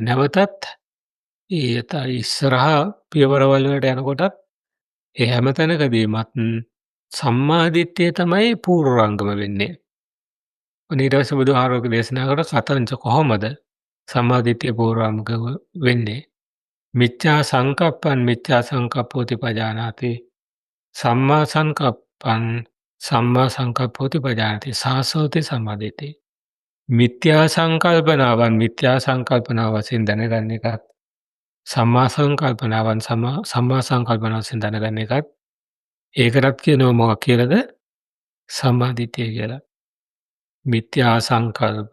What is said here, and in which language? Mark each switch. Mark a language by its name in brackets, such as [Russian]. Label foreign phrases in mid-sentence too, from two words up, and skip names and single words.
[Sinhala] නැවතත් ඉස්සරහා පියවරවල වලට යනකොටත් ඒ හැම තැනකදීමත් සම්මා දිට්ඨිය තමයි පූර්වාංගම වෙන්නේ. ඊට පස්සේ බුදුහාමුදුරුවෝ දේශනා කර සතරංච කොහොමද සම්මා දිට්ඨිය පූර්වාංගම වෙන්නේ? [Pali] මිච්ඡා සංකප්පං මිච්ඡා සංකප්පෝති පජානාති. සම්මා සංකප්පං සම්මා සංකප්පෝති පජානාති. සාසෝති සම්මා දිට්ඨිය. [Sinhala] මිත්‍යා සංකල්පනාවන් මිත්‍යා සංකල්පනාව වශයෙන් දැනගන්න එකත් සම්මා සංකල්පනාවන් සම්මා සංකල්පනාව වශයෙන් දැනගන්න එකත් ඒකටත් කියනවා මොකක් කියලාද? සම්මා දිට්ඨිය කියලා. මිත්‍යා සංකල්ප.